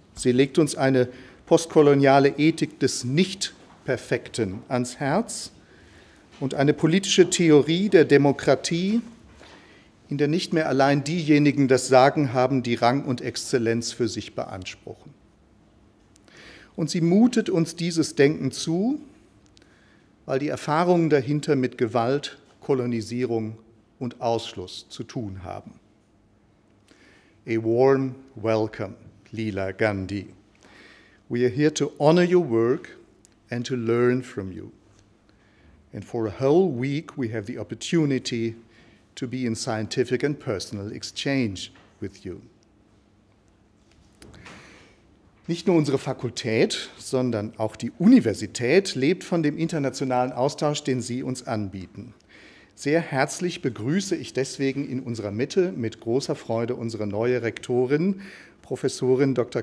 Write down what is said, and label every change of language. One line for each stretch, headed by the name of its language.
German: Sie legt uns eine postkoloniale Ethik des Nicht-Perfekten ans Herz und eine politische Theorie der Demokratie, in der nicht mehr allein diejenigen das Sagen haben, die Rang und Exzellenz für sich beanspruchen. Und sie mutet uns dieses Denken zu, weil die Erfahrungen dahinter mit Gewalt, Kolonisierung und Ausschluss zu tun haben.
English: A warm welcome, Leela Gandhi. We are here to honor your work and to learn from you. And for a whole week we have the opportunity to be in scientific and personal exchange with you.
German: Nicht nur unsere Fakultät, sondern auch die Universität lebt von dem internationalen Austausch, den Sie uns anbieten. Sehr herzlich begrüße ich deswegen in unserer Mitte mit großer Freude unsere neue Rektorin, Professorin Dr.